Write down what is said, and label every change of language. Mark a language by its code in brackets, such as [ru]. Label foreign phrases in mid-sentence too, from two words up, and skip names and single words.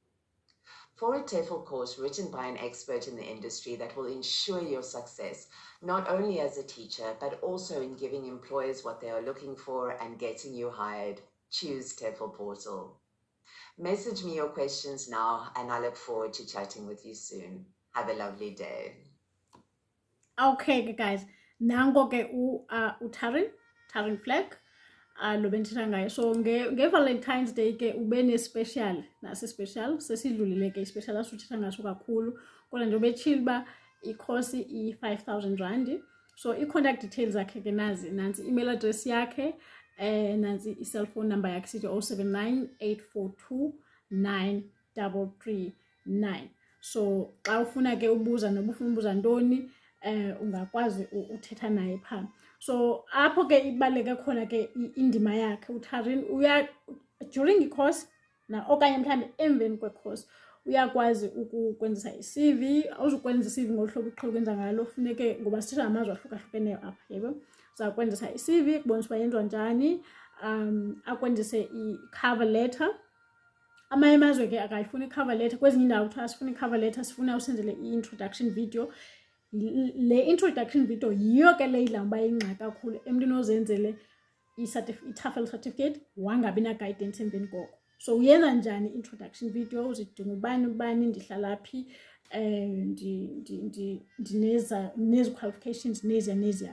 [en] For a TEFL course written by an expert in the industry that will ensure your success, not only as a teacher, but also in giving employers what they are looking for and getting you hired, choose TEFL Portal. Message me your questions now, and I look forward to chatting with you soon. Have a lovely day. Okay guys, [xh] nango ke Taryn Fleck lo bendithetha ngayo. So nge-Valentine's Day ke ube ne-special nase-special sesidlulile ke i-special asuthetha ngaso kakhulu, kodwa nje ubetshile uba ikhosi i-5,000 Rand. So i- [en] contact details [xh] zakhe ke nazi, nansi [en] email address [xh] yakhe, nansi i- [en] cellphone number [xh] yakhe sithi 079 842 9339. So xa ufuna ke ubuza noba ufuna ubuza ntoni, ungakwazi uthetha naye phaa. So apho ke ibaluleke khona ke indima yakhe uTaryn during i-course okanye mhlawumbi emveni kwe-course uyakwazi ukwenzisa i-CV. Awuzukwenza i-CV ngolu hlobo uqhele ukwenza ngalo, funeke ngoba sithetha ngamazwe ahlukahlukeneyo apha, yebo. Uzakwenzisa i-CV kubonisa uba yenziwa njani, akwenzise i- [en] cover letter. [xh] Amanye amazwe ke akayifuni i- [en] cover letter, [xh] kwezinye indawo kuthiwa sifuna i- [en] cover letter, [xh] sifuna usenzele i- [en] introduction video. [xh] Le [en] introduction video [xh] yiyo ke le idla ngoba yingxaki kakhulu emntwini ozenzele i- [en] TEFL certificate [xh] wangabi na-guidance emveni koko. So uyenza njani i- [en] introduction video, [xh] uzidinga ubani ndihlala phi, nezi qualifications neziya.